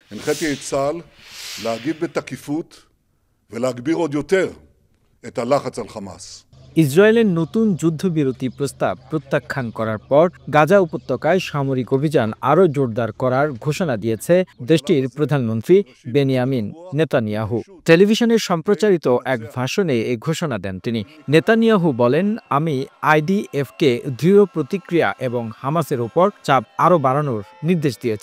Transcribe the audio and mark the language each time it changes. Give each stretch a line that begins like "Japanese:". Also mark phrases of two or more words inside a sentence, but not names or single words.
Hebrew: הנחיתי את צה"ל להגיב בתקיפות ולהגביר עוד יותר את הלחץ על חמאס.
Bangla: ইসরায়েলের নতুন যুদ্ধবিরতি প্রস্তাব প্রত্যাখ্যান করার পর গাজা উপত্যকায় সামরিক অভিযান আরও জোরদার করার ঘোষণা দিয়েছে দেশটির প্রধানমন্ত্রী বেনিয়ামিন নেতানিয়াহু। টেলিভিশনে সম্প্রচারিত এক ভাষণে এই ঘোষণা দেন তিনি। নেতানিয়াহু বলেন, আমি আইডিএফকে দৃঢ় প্রতিক্রিয়া এবং হামাসের উপর চাপ আরও বাড়ানোর নির্দেশ দিয়েছি।